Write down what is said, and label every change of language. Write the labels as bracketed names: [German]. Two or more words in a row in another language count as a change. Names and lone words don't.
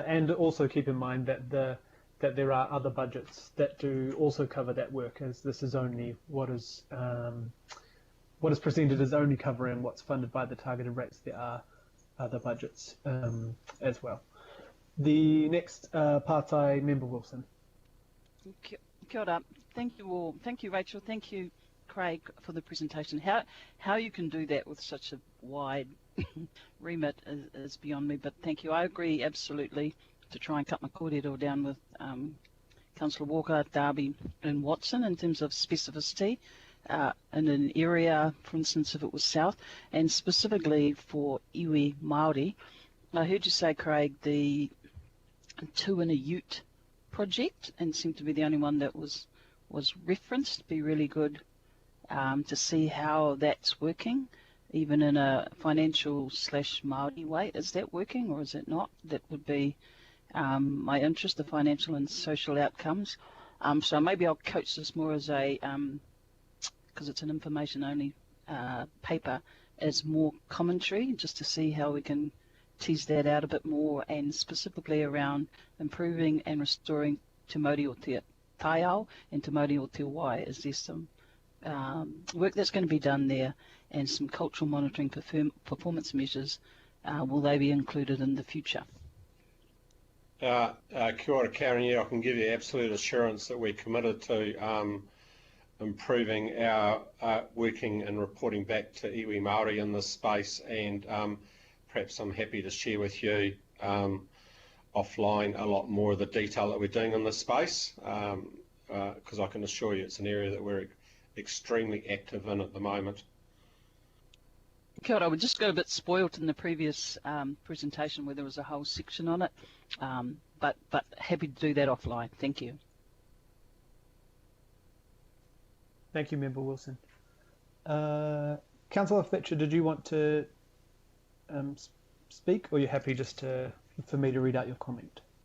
[English] And also keep in mind that there are other budgets that do also cover that work, as this is only what is presented is only covering what's funded by the targeted rates. There are other budgets as well. The next partai member, Wilson. [Māori] Kia ora. [English] Thank you all. Thank you, Rachel. Thank you, Craig, for the presentation. How you can do that with such a wide remit is beyond me, but thank you. I agree absolutely to try and cut my kōrero down with Councillor Walker, Darby and Watson in terms of specificity in an area, for instance, if it was south, and specifically for [Māori] iwi Māori. [English] I heard you say, Craig, the Two in a Ute project, and seemed to be the only one that was referenced. Be really good to see how that's working, even in a financial / Māori way. Is that working or is it not? That would be my interest, the financial and social outcomes. So maybe I'll coach this more as a, because it's an information only paper as more commentary, just to see how we can tease that out a bit more, and specifically around improving and restoring [Māori] Te Mauri o Te Taiao [English] and [Māori] Te Mauri o Te Wai. [English] Is there some work that's going to be done there, and some cultural monitoring performance measures? Will they be included in the future? [Māori] Kia ora, Karen. [English] Yeah, I can give you absolute assurance that we're committed to improving our working and reporting back to [Māori] iwi Māori [English] in this space, and perhaps I'm happy to share with you offline a lot more of the detail that we're doing in this space, because I can assure you it's an area that we're extremely active in at the moment. [Māori] Kia ora, [English] we just got a bit spoilt in the previous presentation where there was a whole section on it, but happy to do that offline. Thank you. Thank you, Member Wilson. Councillor Fletcher, did you want to speak, or are you happy just for me to read out your comment?